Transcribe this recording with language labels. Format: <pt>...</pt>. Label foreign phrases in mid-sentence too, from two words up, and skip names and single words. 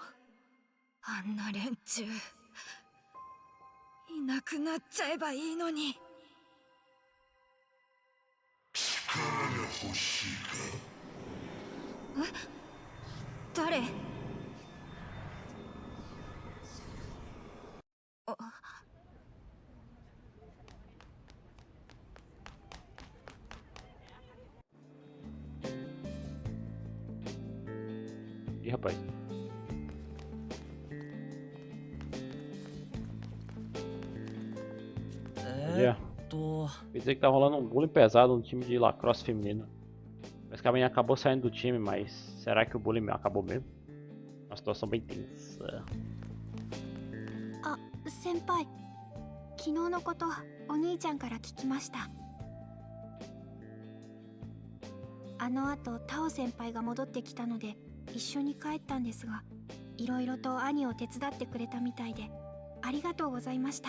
<ja>あんな連中いなくなっちゃえばいいのに。え？誰？あ。</ja> <pt>Ih, rapaz. Olha. Quer dizer que tá rolando um bullying pesado no time de lacrosse feminino. Mas que a menina acabou saindo do time, mas será que o bullying acabou mesmo? Uma situação bem tensa.</pt> <ja>あ、先輩。昨日のことお兄ちゃんから聞きました。あの後タオ先輩が戻ってきたので一緒に帰ったんですが、いろいろと兄を手伝ってくれたみたいでありがとうございました。</ja>